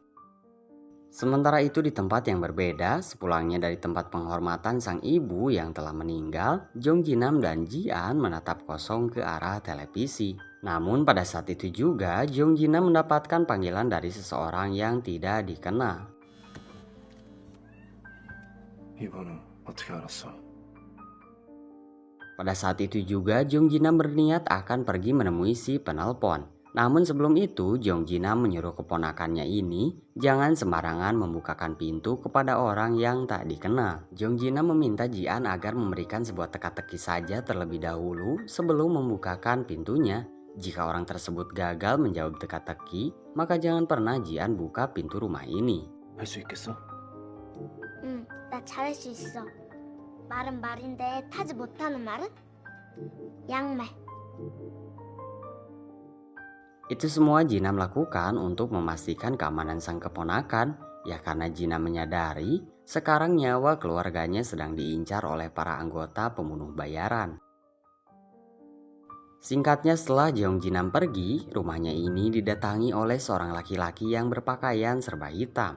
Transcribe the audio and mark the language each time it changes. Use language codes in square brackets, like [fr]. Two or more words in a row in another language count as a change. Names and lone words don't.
[id] Sementara itu di tempat yang berbeda, sepulangnya dari tempat penghormatan sang ibu yang telah meninggal, Jong Ji-nam dan Ji-an menatap kosong ke arah televisi. Namun pada saat itu juga Jong Ji-nam mendapatkan panggilan dari seseorang yang tidak dikenal. [ko] 이번은 어떻게 알았어? [id] Pada saat itu juga Jong Ji-nam berniat akan pergi menemui si penelpon. Namun sebelum itu Jong Ji-nam menyuruh keponakannya ini jangan sembarangan membukakan pintu kepada orang yang tak dikenal. Jong Ji-nam meminta Ji-an agar memberikan sebuah teka-teki saja terlebih dahulu sebelum membukakan pintunya. Jika orang tersebut gagal menjawab teka-teki, maka jangan pernah Ji-an buka pintu rumah ini. [ko] 할 수 있겠어? 응, 나 잘할 수 있어. 말은 말인데 타지 못하는 말은? 양말. [id] Itu semua Ji-nam lakukan untuk memastikan keamanan sang keponakan. Ya karena Ji-nam menyadari sekarang nyawa keluarganya sedang diincar oleh para anggota pembunuh bayaran. Singkatnya setelah Jong Ji-nam pergi, rumahnya ini didatangi oleh seorang laki-laki yang berpakaian serba hitam.